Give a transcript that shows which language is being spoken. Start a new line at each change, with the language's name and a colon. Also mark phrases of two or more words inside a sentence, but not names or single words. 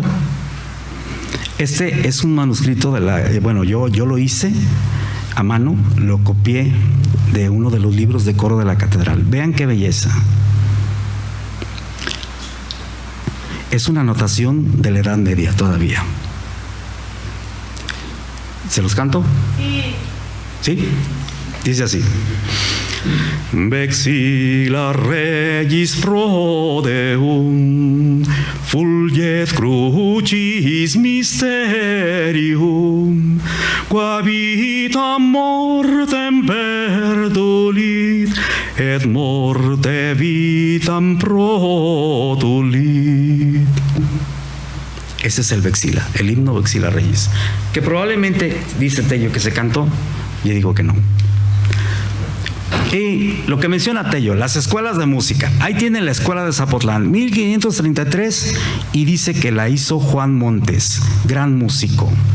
Spanish: Este es un manuscrito yo lo hice a mano, lo copié de uno de los libros de coro de la catedral. Vean qué belleza. Es una notación de la Edad Media todavía. ¿Se los canto? Sí. ¿Sí? Dice así:
Latin: Vexilla Regis Pro Deum, fulget crucis mysterium, qua vitam mortem perdulit, et morte vitam produlit.
Spanish: Ese es el Vexila, el himno Vexila Reyes, que probablemente, dice Tello, que se cantó. Yo digo que no. Y lo que menciona Tello, las escuelas de música. Ahí tienen la escuela de Zapotlán, 1533, y dice que la hizo Juan Montes, gran músico.